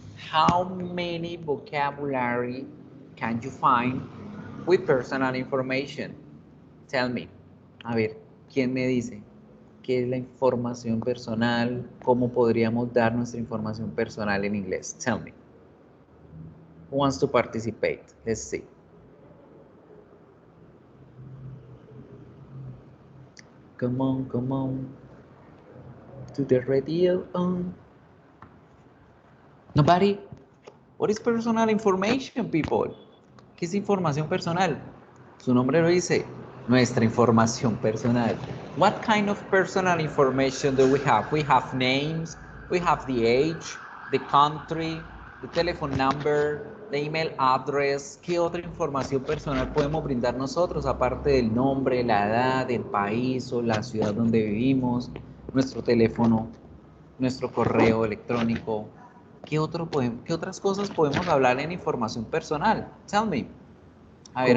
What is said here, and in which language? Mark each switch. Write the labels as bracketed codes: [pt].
[en] How many vocabulary can you find with personal information? Tell me. [es] A ver, ¿quién me dice qué es la información personal? ¿Cómo podríamos dar nuestra información personal en inglés? [en] Tell me. Who wants to participate? Let's see. Come on, come on. To the radio on. Nobody? What is personal information, people? [es] ¿Qué es información personal? Su nombre lo dice, nuestra información personal. [en] What kind of personal information do we have? We have names, we have the age, the country, the telephone number, the email address. [es] ¿Qué otra información personal podemos brindar nosotros aparte del nombre, la edad, el país o la ciudad donde vivimos, nuestro teléfono, nuestro correo electrónico? ¿Qué otras cosas podemos hablar en información personal? [en] Tell me. [es] A ver,